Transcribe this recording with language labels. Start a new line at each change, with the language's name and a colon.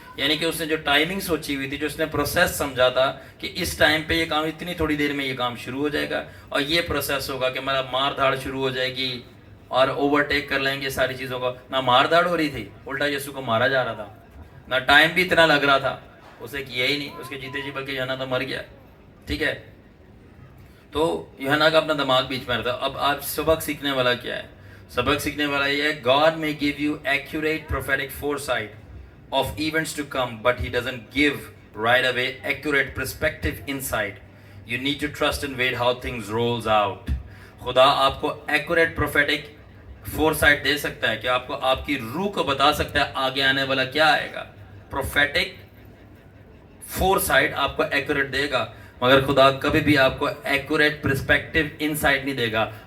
Hindi: यानी कि उसने जो टाइमिंग सोची हुई थी, जो उसने प्रोसेस समझा था कि इस टाइम पे ये काम, इतनी थोड़ी देर में ये काम शुरू हो जाएगा और ये प्रोसेस होगा कि हमारा मार धाड़ शुरू हो जाएगी और ओवरटेक कर लेंगे सारी चीज़ों को। ना मार धाड़ हो रही थी, उल्टा यीशु को मारा जा रहा था, ना टाइम भी इतना लग रहा था, उसे किया ही नहीं उसके जीते जी, बल्कि यूहन्ना तो मर गया। ठीक है, तो यूहन्ना का अपना दिमाग बीच में रहता। अब आज सबक सीखने वाला क्या है? सबक सीखने वाला ये है,
English: God may give you accurate prophetic foresight of events to come, but he doesn't give right away accurate perspective insight. You need to trust and wait how things rolls out.
Hindi: खुदा आपको
English: accurate prophetic foresight
Hindi: दे सकता है कि आपको आपकी रूह को बता सकता है आगे आने वाला क्या आएगा। prophetic foresight आपको accurate देगा, मगर खुदा कभी भी आपको
English: accurate perspective insight
Hindi: नहीं देगा।